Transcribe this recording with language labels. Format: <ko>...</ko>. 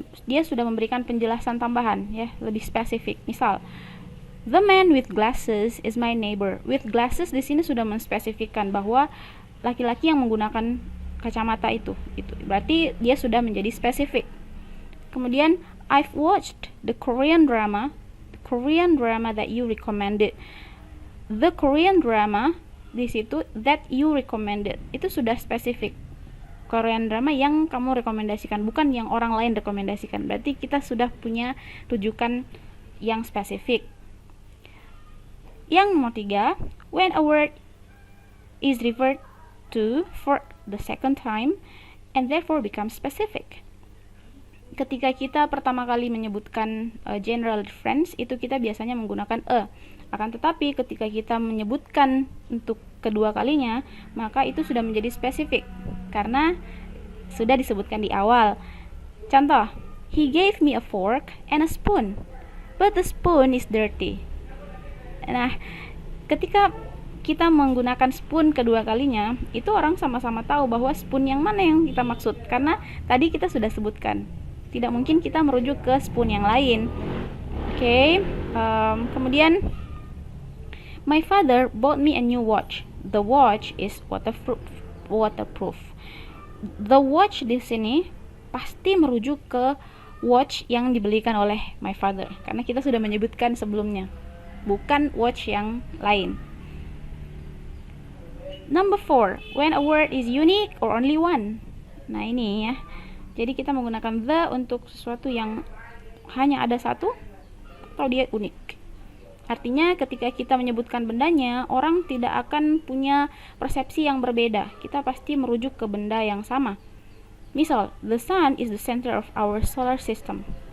<id>Dia sudah memberikan penjelasan tambahan, ya, lebih spesifik. Misal,</id> <en>the man with glasses is my neighbor. With glasses</en> <id>di sini sudah menspesifikkan bahwa laki-laki yang menggunakan kacamata itu berarti dia sudah menjadi spesifik. Kemudian</id> <en>I've watched the Korean Korean drama that you recommended. The Korean drama</en> <id>di situ</id> <en>that you recommended</en> <id>itu sudah spesifik. Korean drama yang kamu rekomendasikan, bukan yang orang lain rekomendasikan. Berarti kita sudah punya rujukan yang spesifik. Yang nomor 3,</id> <en>when a word is referred to for the second time and therefore becomes specific.</en> <id>Ketika kita pertama kali menyebutkan general reference, itu kita biasanya menggunakan a. Akan tetapi ketika kita menyebutkan untuk kedua kalinya, maka itu sudah menjadi spesifik karena sudah disebutkan di awal. Contoh,</id> <en>he gave me a fork and a spoon, but the spoon is dirty.</en> <id>Nah, ketika kita menggunakan spoon kedua kalinya, itu orang sama-sama tahu bahwa spoon yang mana yang kita maksud, karena tadi kita sudah sebutkan. Tidak mungkin kita merujuk ke spoon yang lain. Oke, kemudian</id> <en>my father bought me a new watch. The watch is waterproof.</en> <id>The watch di sini pasti merujuk ke watch yang dibelikan oleh</id> <en>my father,</en> <id>karena kita sudah menyebutkan sebelumnya, bukan watch yang lain.</id> <en>Number 4, when a word is unique or only one.</en> <id>Nah ini ya, jadi kita menggunakan the untuk sesuatu yang hanya ada satu atau dia unik. Artinya ketika kita menyebutkan bendanya, orang tidak akan punya persepsi yang berbeda. Kita pasti merujuk ke benda yang sama.</id> <en>Misal, the sun is the center of our solar system.</en>